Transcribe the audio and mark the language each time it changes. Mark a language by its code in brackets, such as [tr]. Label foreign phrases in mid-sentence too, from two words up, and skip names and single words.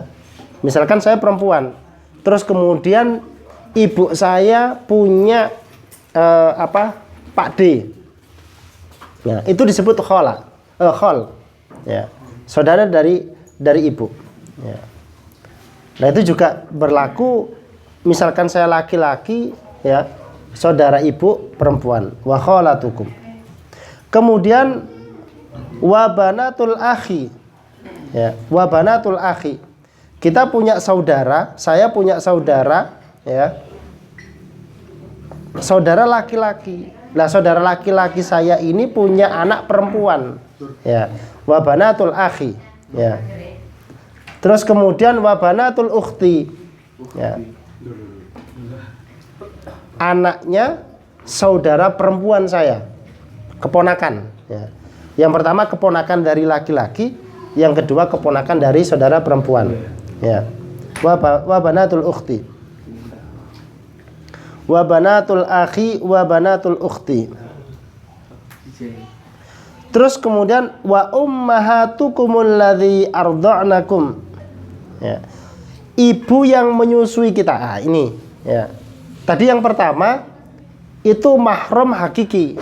[id] Misalkan saya perempuan, terus kemudian ibu saya punya Pak D, ya, itu disebut khol, ya, saudara dari ibu, ya. Nah itu juga berlaku misalkan saya laki-laki ya, saudara ibu perempuan, [ar] وخالاتكم. [id] Kemudian [ar] وبنات الأخ. [id] Ya, [ar] وبنات الأخ. [id] Kita punya saudara, saya punya saudara ya. Saudara laki-laki. Nah, saudara laki-laki saya ini punya anak perempuan. Ya, [ar] وبنات الأخ. [id] Ya. Terus kemudian [ar] وبنات الأخت. [id] Ya. Anaknya saudara perempuan saya, keponakan. Ya. Yang pertama keponakan dari laki-laki, yang kedua keponakan dari saudara perempuan. Ya. [ar] وبنات الأخت. وبنات الأخ وبنات الأخت. [id] Terus kemudian [ar] وأمهاتكم اللاتي أرضعنكم. [id] Ya. Ibu yang menyusui kita. Ah, ini ya. Tadi yang pertama itu mahram hakiki.